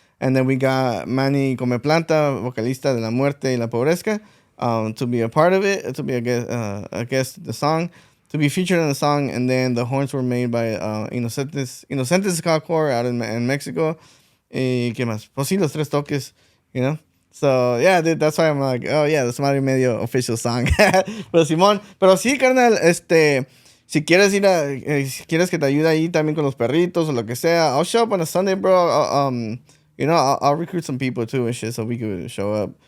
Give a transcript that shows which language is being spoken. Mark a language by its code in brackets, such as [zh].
[en] And then we got Manny Come Planta, vocalista de La Muerte y La Pobrezca, to be a part of it, to be a guest of the song, to be featured in the song. And then the horns were made by Inocentes Ska-core out in Mexico. [es] ¿Y qué más? Pues sí, [en] los Tres Toques, you know? So, yeah, dude, that's why I'm like, oh, yeah, the Desmadre Medio official song. [es] Pero Simón, pero sí, carnal, si quieres si quieres que te ayude ahí también con los perritos o lo que sea, [en] I'll show up on a Sunday, bro. You know, I'll recruit some people too and shit so we could show up.